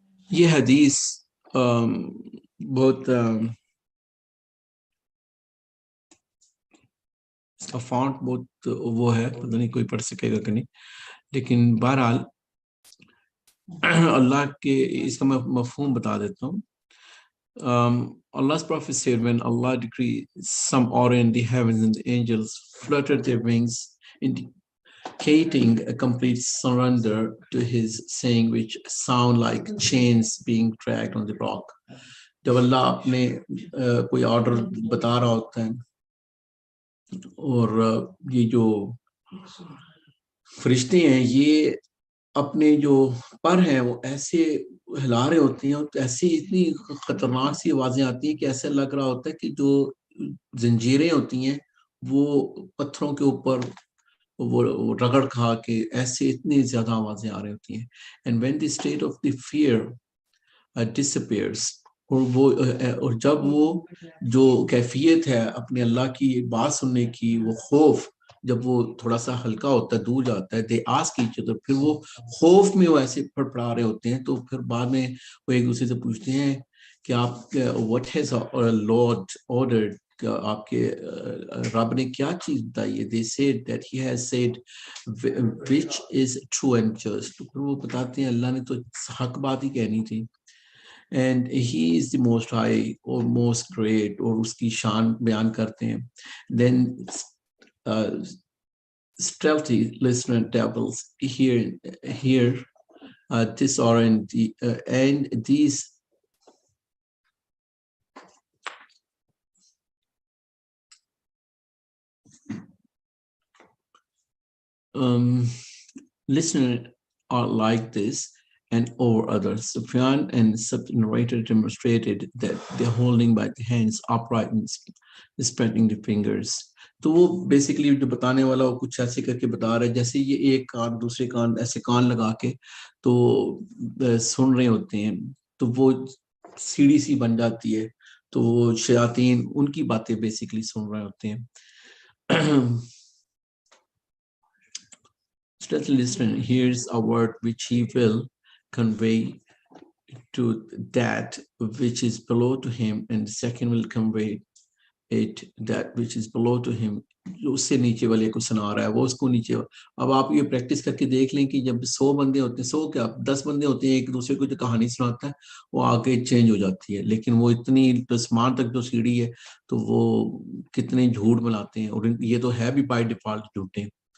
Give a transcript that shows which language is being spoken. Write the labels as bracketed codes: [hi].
[hi] ये हदीस बहुत इसका फॉन्ट बहुत वो है, पता नहीं कोई पढ़ सकेगा कि नहीं, लेकिन बहरहाल अल्लाह के इसका मैं मफहूम बता देता हूँ। [en] Allah's prophet said, when Allah decreed some order in the heavens and the angels fluttered their wings, indicating a complete surrender to his saying, which sound like chains being dragged on the rock. [hi] जब अल्लाह अपने कोई order बता रहा होता है और ये जो फरिश्ते हैं ये अपने जो पर हैं वो ऐसे हिला रहे होते हैं और ऐसी इतनी खतरनाक सी आवाजें आती हैं कि ऐसा लग रहा होता है कि जो जंजीरें होती हैं वो पत्थरों के ऊपर वो रगड़ खा के ऐसे इतनी ज्यादा आवाजें आ रही होती हैं। [en] and when the state of the fear disappears, [hi] और जब वो जो कैफियत है अपने अल्लाह की बात सुनने की, वो खौफ जब वो थोड़ा सा हल्का होता है, दूर जाता है, [en] they ask each other, [hi] फिर वो खौफ में वो ऐसे फड़फड़ा रहे होते हैं, तो फिर बाद में वो एक दूसरे से पूछते हैं कि आप [en] what has Lord ordered, [hi] आपके रब ने क्या चीज बताई है। [en] they said that he has said which is true and just, [hi] तो फिर वो बताते हैं अल्लाह ने तो हक बात ही कहनी थी। [en] And he is the most high or most great, [hi] और उसकी शान बयान करते हैं। [en] Then stealthy listener devils hear this or and these listener are like this and over others. Sufyan and sub-narrator demonstrated that they're holding by the hands upright and spreading the fingers. [hi] तो वो basically जो बताने वाला वो कुछ ऐसे करके बता रहा है जैसे ये एक कान दूसरे कान ऐसे कान लगा के तो सुन रहे होते हैं, तो वो सीढ़ी सी बन जाती है, तो वो शयातीन उनकी बातें बेसिकली सुन रहे होते हैं। [en] Stealthy listener hears a word which he will convey to that which is below to him, and the second will convey it that which is below to him. [hi] जो उससे नीचे वाले को सुना रहा है वो उसको नीचे। अब आप ये प्रैक्टिस करके देख लें कि जब 100 बंदे होते हैं, 100 क्या 10 बंदे होते हैं, एक दूसरे को जो कहानी सुनाता है वो आगे चेंज हो जाती है, लेकिन वो इतनी आसमान तक जो सीढ़ी है तो वो कितने झूठ मिलाते हैं, और ये तो है भी बाय डिफॉल्ट झूठे।